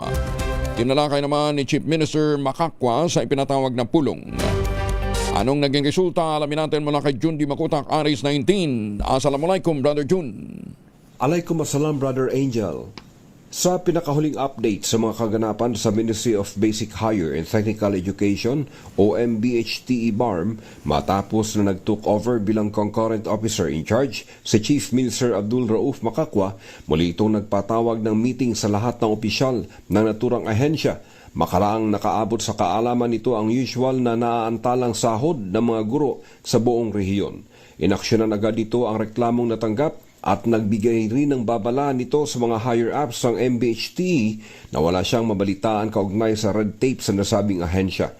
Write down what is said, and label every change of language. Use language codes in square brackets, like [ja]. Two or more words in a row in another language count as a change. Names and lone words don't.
[tl] Tinalakay naman ni Chief Minister Makakwa sa ipinatawag na pulong. Anong naging resulta? Alamin natin mula kay Jun Di Makutak, Aris 19. Assalamualaikum, Brother Jun. [ar] Alaikum assalam, Brother Angel. [tl] Sa pinakahuling update sa mga kaganapan sa Ministry of Basic Higher and Technical Education o MBHTE BARM matapos na nag- [en] took over [tl] bilang [en] concurrent officer in charge [tl] si Chief Minister Abdul Rauf Makakwa, muli itong nagpatawag ng meeting sa lahat ng opisyal ng naturang ahensya. Makaraang nakaabot sa kaalaman nito ang usual na naaantalang sahod ng mga guro sa buong rehiyon. Inaksyonan agad nito ang reklamong natanggap at nagbigay rin ng babala nito sa mga higher-ups ng MBHTE na wala siyang mabalitaan kaugnay sa [en] red tape [tl] sa nasabing ahensya.